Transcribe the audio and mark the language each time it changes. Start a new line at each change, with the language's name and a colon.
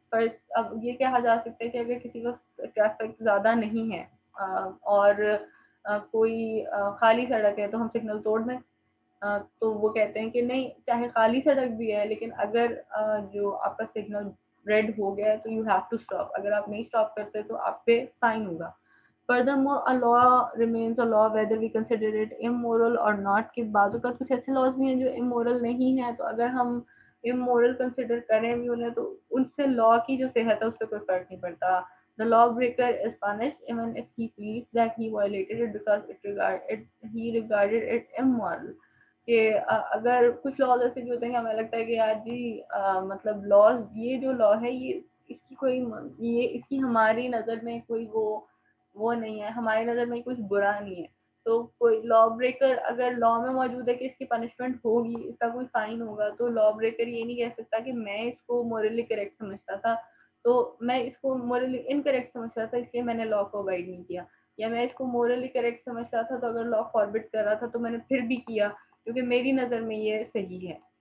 Urdu: فرض اب یہ کہا جا سکتا ہے کہ اگر کسی کو ٹریفک زیادہ نہیں ہے اور کوئی خالی سڑک ہے تو ہم سگنل توڑ دیں, تو وہ کہتے ہیں کہ نہیں, چاہے خالی سڑک بھی ہے لیکن اگر جو آپ کا سگنل ریڈ ہو گیا ہے تو
English: you have to stop,
Urdu: اگر آپ نہیں اسٹاپ کرتے تو آپ پہ فائن ہوگا.
English: Furthermore, a law remains a law whether we consider it immoral or not.
Urdu: کہ بعض اوقات کچھ ایسے laws بھی ہیں جو immoral نہیں ہیں, تو اگر ہم immoral consider کریں بھی انہیں تو ان سے law کی جو صحت ہے اس پہ کوئی فرق نہیں پڑتا.
English: The lawbreaker is punished even if he pleads that he violated it because he regarded it immoral.
Urdu: کہ اگر کچھ laws ایسے بھی ہوتے ہیں کہ ہمیں لگتا ہے کہ یار جی مطلب laws, یہ جو law ہے یہ اس کی کوئی, یہ اس کی ہماری نظر میں کوئی وہ نہیں ہے, ہماری نظر میں کچھ برا نہیں ہے, تو کوئی لا بریکر اگر لا میں موجود ہے کہ اس کی پنشمنٹ ہوگی, اس کا کوئی فائن ہوگا, تو لا بریکر یہ نہیں کہہ سکتا کہ میں اس کو مورلی کریکٹ سمجھتا تھا تو میں اس کو مورلی انکریکٹ سمجھتا تھا اس لیے میں نے لا کو اوائڈ نہیں کیا, یا میں اس کو مورلی کریکٹ سمجھتا تھا تو اگر لا فاربٹ کر رہا تھا تو میں نے پھر بھی کیا کیونکہ میری نظر میں یہ صحیح ہے.